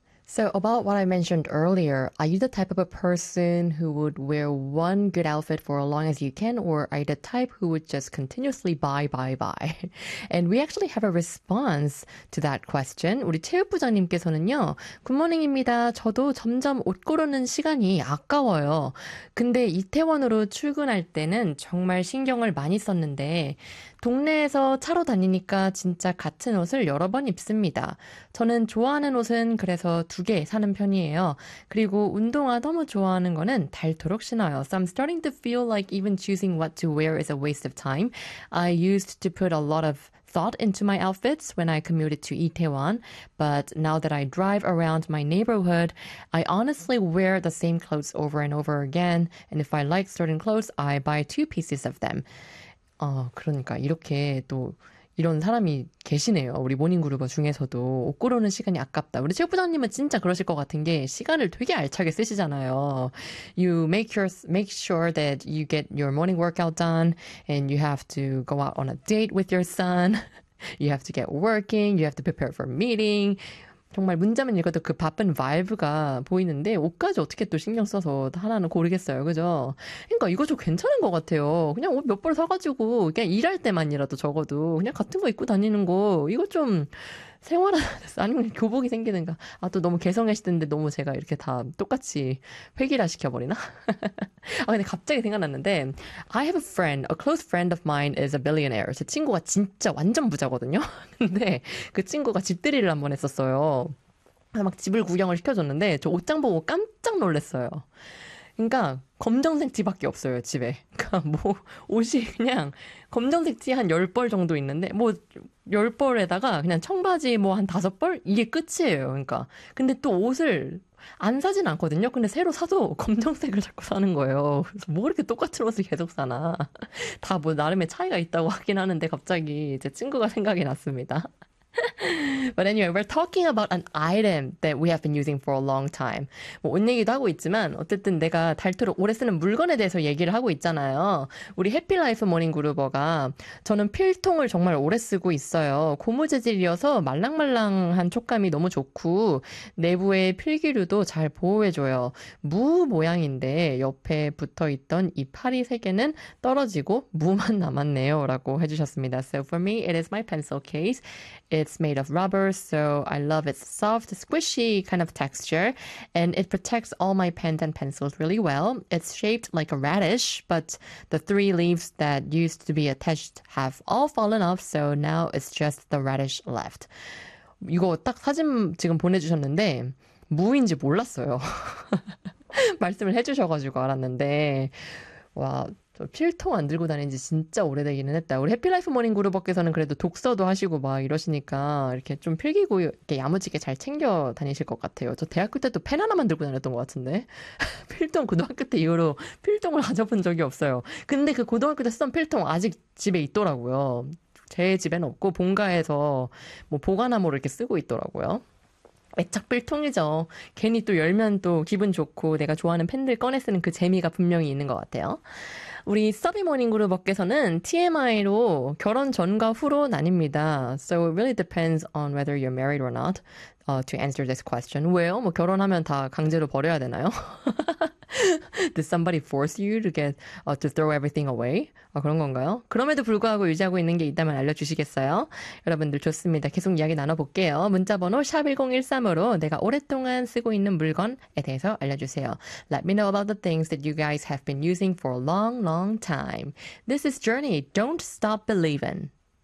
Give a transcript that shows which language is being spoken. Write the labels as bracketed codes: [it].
[en] So about what I mentioned earlier, are you the type of a person who would wear one good outfit for as long as you can, or are you the type who would just continuously buy? And we actually have a response to that question. [ko] 우리 체육 부장님께서는요, 굿모닝입니다. 저도 점점 옷 고르는 시간이 아까워요. 근데 이태원으로 출근할 때는 정말 신경을 많이 썼는데, 동네에서 차로 다니니까 진짜 같은 옷을 여러 번 입습니다. 저는 좋아하는 옷은 그래서 두개 사는 편이에요. 그리고 운동화 너무 좋아하는 거는 닳도록 신어요. [en] So I'm starting to feel like even choosing what to wear is a waste of time. I used to put a lot of thought into my outfits when I commuted to Itaewon, but now that I drive around my neighborhood, I honestly wear the same clothes over and over again. And if I like certain clothes, I buy two pieces of them. [ko] 그러니까 이렇게 또 이런 사람이 계시네요. 우리 모닝그루버 중에서도 옷 고르는 시간이 아깝다. 우리 체육부장님은 진짜 그러실 것 같은 게 시간을 되게 알차게 쓰시잖아요. [en] You make sure that you get your morning workout done and you have to go out on a date with your son. You have to get working. You have to prepare for a meeting. [ko] 정말 문자만 읽어도 그 바쁜 바이브가 보이는데 옷까지 어떻게 또 신경 써서 하나는 고르겠어요. 그죠? 그러니까 이거 좀 괜찮은 것 같아요. 그냥 옷몇벌 사가지고 그냥 일할 때만이라도 적어도 그냥 같은 거 입고 다니는 거 이거 좀 생활 아니면 교복이 생기는가. 아, 또 너무 개성해시던데 너무 제가 이렇게 다 똑같이 획일화 시켜버리나? 아, 근데 갑자기 생각났는데 [en] I have a friend, a close friend of mine is a billionaire. [ko] 제 친구가 진짜 완전 부자거든요. 근데 그 친구가 집들이를 한번 했었어요. 막 집을 구경을 시켜줬는데 저 옷장 보고 깜짝 놀랐어요. 그러니까 검정색 티밖에 없어요, 집에. 그러니까 뭐 옷이 그냥 검정색 티한 10벌 정도 있는데 뭐 10벌에다가 그냥 청바지 뭐한 5벌? 이게 끝이에요. 그러니까. 근데 또 옷을 안 사진 않거든요. 근데 새로 사도 검정색을 자꾸 사는 거예요. 그래서 뭐 이렇게 똑같은 옷을 계속 사나. 다뭐 나름의 차이가 있다고 하긴 하는데 갑자기 제 친구가 생각이 났습니다. [en] But anyway, we're talking about an item that we have been using for a long time. [ko] 뭐, 옷 얘기도 하고 있지만, 어쨌든 내가 닳도록 오래 쓰는 물건에 대해서 얘기를 하고 있잖아요. 우리 해피라이프 모닝그루버가 저는 필통을 정말 오래 쓰고 있어요. 고무 재질이어서 말랑말랑한 촉감이 너무 좋고, 내부의 필기류도 잘 보호해줘요. 무 모양인데, 옆에 붙어 있던 이 파리 세 개는 떨어지고, 무만 남았네요. 라고 해주셨습니다. [en] So for me, it is my pencil case. It's made of rubber, so I love its soft, squishy kind of texture, and it protects all my pens and pencils really well. It's shaped like a radish, but the three leaves that used to be attached have all fallen off, so now it's just the radish left. [ko] 이거 딱 사진 지금 보내주셨는데 무인지 몰랐어요. 말씀을 해주셔가지고 알았는데 와. 필통 안 들고 다닌 지 진짜 오래되기는 했다. 우리 해피라이프 모닝 그룹업께서는 그래도 독서도 하시고 막 이러시니까 이렇게 좀 필기구 이렇게 야무지게 잘 챙겨 다니실 것 같아요. 저 대학교 때도 펜 하나만 들고 다녔던 것 같은데. 필통 고등학교 때 이후로 필통을 가져본 적이 없어요. 근데 그 고등학교 때 쓰던 필통 아직 집에 있더라고요. 제 집엔 없고 본가에서 뭐 보관함으로 이렇게 쓰고 있더라고요. 애착 필통이죠. 괜히 또 열면 또 기분 좋고 내가 좋아하는 펜들 꺼내 쓰는 그 재미가 분명히 있는 것 같아요. 우리 서비 모닝 그룹업께서는 TMI로 결혼 전과 후로 나뉩니다. [en] So it really depends on whether you're married or not to answer this question. [ko] 왜요? 뭐 결혼하면 다 강제로 버려야 되나요? [en] Did somebody force you to get to throw everything away? [ko] 그런 건가요? 그럼에도 불구하고 유지하고 있는 게 있다면 알려주시겠어요? 여러분들 좋습니다. 계속 이야기 나눠볼게요. 문자번호 #1013으로 내가 오랫동안 쓰고 있는 물건에 대해서 알려주세요. [en] Let me know about the things that you guys have been using for a long, long time. This is Journey. Don't stop believin'.